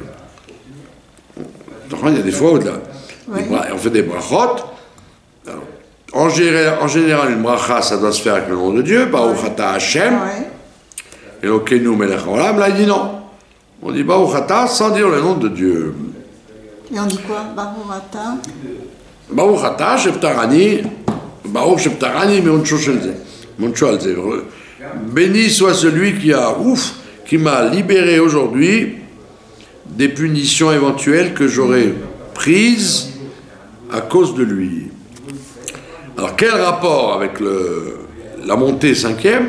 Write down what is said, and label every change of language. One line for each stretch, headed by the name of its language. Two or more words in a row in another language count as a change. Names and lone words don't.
French: Il y a des fois où on fait des brachot. En général, une bracha, ça doit se faire avec le nom de Dieu,
Hebrew: ברוך אתה השם, אלוקינו מלך העולם.
French: Là, il dit non. On dit
Hebrew: ברוך אתה
French: sans dire le nom de Dieu. Et on dit quoi?
Hebrew: ברוך אתה. ברוך אתה, שפטרני, ברוך שפטרני, מעונשו של זה.
French: Béni soit celui qui m'a libéré aujourd'hui des punitions éventuelles que j'aurais prises à cause de lui. Alors, quel rapport avec la montée cinquième?